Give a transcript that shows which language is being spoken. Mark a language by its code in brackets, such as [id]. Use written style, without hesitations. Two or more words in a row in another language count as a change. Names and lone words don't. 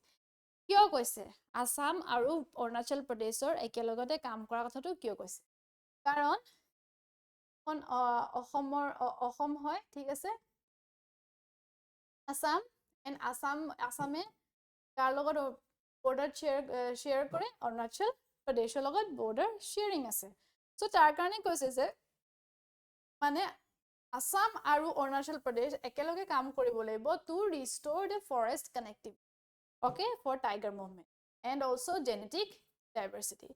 [as] কিয় কৈছে অসম আৰু অৰুণাচল প্ৰদেশৰ একেলগতে কাম কৰা কথাটো কিয় কৈছে, কাৰণ কোন অসম হয়, ঠিক আছে, অসম and অসমে কাৰ লগত [en] border share [as] কৰে, অৰুণাচল প্ৰদেশৰ লগত [en] border sharing [as] আছে. So তাৰ কাৰণে কৈছে যে মানে অসম আৰু অৰুণাচল প্ৰদেশ একেলগে কাম কৰিব লাগিব [en] to restore the forest connectivity, okay, for tiger movement and also genetic diversity.